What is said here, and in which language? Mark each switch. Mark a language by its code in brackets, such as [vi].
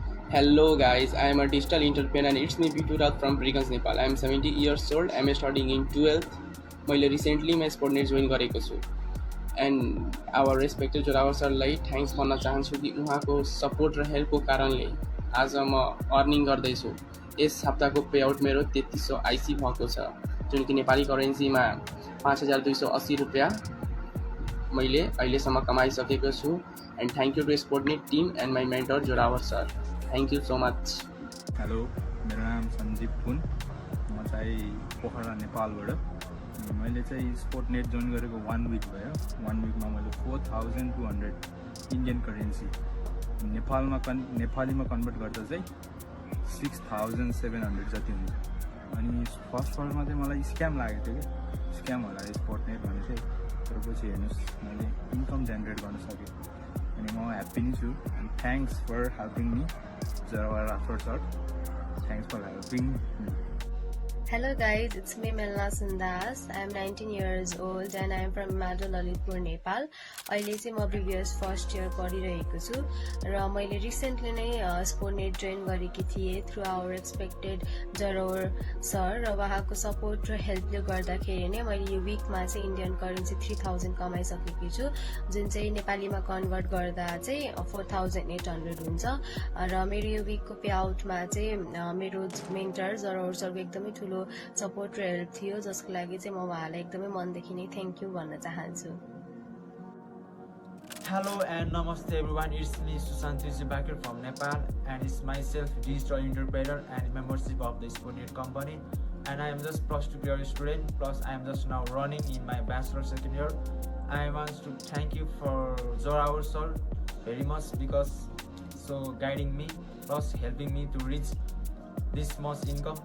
[en] Hello guys, I am a digital entrepreneur and it's me Biturat from Briganj, Nepal. I am 70 years old. I am studying in 12th. [ne] मैले recently मैं स्पोर्टनेट join गरेको छु [en] and our respected [ne] Zorawar सरलाई thanks भन्न चाहन्छु कि उहाँको support र हेल्पको कारणले आज म अर्निङ गर्दैछु। यस हप्ताको पे आउट मेरो 3300 आइसी भएको छ, जुन कि नेपाली करेन्सीमा 5280 रुपियाँ मैले अहिलेसम्म कमाइसकेको छु। [en] And thank you to Sportnet team and my mentor Joravar sir. Thank you so much. [ne] Hello, मेरो नाम सञ्जीव पुन, म चाहिँ पोखरा नेपालबाट। मैले चाहिँ स्पोर्टनेट जोइन गरेको 1 विक भयो। 1 विकमा मैले 4200 इन्डियन करेन्सी नेपालीमा कन्भर्ट गर्दा चाहिँ 6700 जति हुन्छ। अनि फर्स्टमा चाहिँ मलाई स्क्याम लागेको थियो कि स्क्याम होला स्पोर्टनेट भने चाहिँ, तर पछि हेर्नुहोस् मैले इन्कम जेनेरेट गर्न सकेँ अनि म ह्याप्पी नै छु। [en] And thanks for helping me Joravar Rathor sir. Thanks for helping me. Hello guys, it's me Melna Sundas. I am 19 years old and I am from Mado Lalitpur, Nepal. [ne] अहिले चाहिँ म BBS first year पढिरहेको छु र मैले recently नै स्पोर्टनेट join गरेकी थिएँ [en] through our expected [ne] Zorawar sir र उहाँको सपोर्ट र हेल्पले गर्दाखेरि नै मैले यो विकमा चाहिँ इन्डियन करेन्सी 3000 कमाइसकेकी छु, जुन चाहिँ नेपालीमा कन्भर्ट गर्दा चाहिँ 4800 हुन्छ। र मेरो यो विकको पे आउटमा चाहिँ मेरो मेन्टर जोरावर सरको एकदमै ठुलो सपोर्ट र हेल्प थियो, जसको लागि चाहिँ म उहाँलाई एकदमै मनदेखि नै थ्याङ्क यू भन्न चाहन्छु। [en] Hello and namaste everyone, it's me Sushant Bakir from Nepal and it's myself digital interpreter and membership of the Sportnet company, and I am just plus 2 year student plus I am just now running in my bachelor second year. I want to thank you for Zoravar sir very much because so guiding me plus helping me to reach this much income.